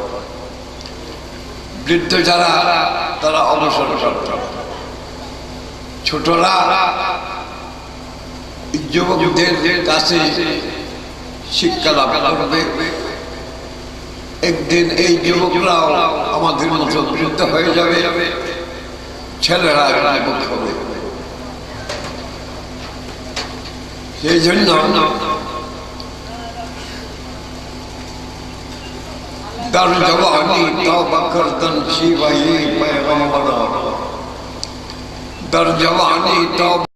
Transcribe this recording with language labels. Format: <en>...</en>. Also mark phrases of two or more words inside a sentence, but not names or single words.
<bn>বৃদ্ধ যারা, তারা অবসর প্রাপ্ত, ছোটরা যুবকদের কাছে শিক্ষা লাভ করবে। একদিন এই যুবকরাও আমাদের মতো বৃদ্ধ হয়ে যাবে, ছেলেরা যুবক হবে। সেই জন্য</bn> <fa>در جوانی توبہ کردن شیوہی پیغمبر در جوانی توبہ</fa>